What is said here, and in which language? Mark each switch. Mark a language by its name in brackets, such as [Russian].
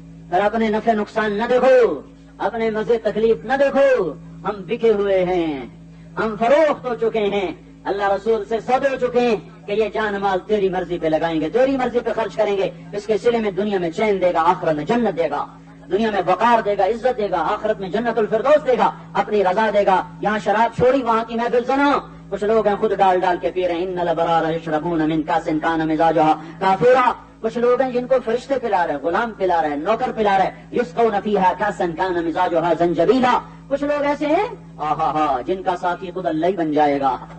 [Urdu] اور اپنے نفع نقصان نہ دیکھو، اپنے مزے تکلیف نہ دیکھو. ہم بکے ہوئے ہیں، ہم فروخت ہو چکے ہیں، اللہ رسول سے سود ہو چکے ہیں کہ یہ جان مال تیری مرضی پہ لگائیں گے، تیری مرضی پہ خرچ کریں گے. اس کے سلے میں دنیا میں چین دے گا، آخرت میں جنت دے گا. دنیا میں وقار دے گا، عزت دے گا، آخرت میں جنت الفردوس دے گا، اپنی رضا دے گا. یہاں شراب چھوڑی، وہاں کی محفل سنا. کچھ لوگ ہیں خود ڈال ڈال کے پی رہے ہیں. [Arabic] ان الابرار یشربون من کاس کان مزاجها کافورا. [Urdu] کچھ لوگ ہیں جن کو فرشتے پلا رہے، غلام پلا رہے، نوکر پلا رہے. [Arabic] یسقون فیہا کاسا کان مزاجها زنجبیلا. [Urdu] کچھ لوگ ایسے ہیں جن کا ساتھی خود اللہ ہی بن جائے گا.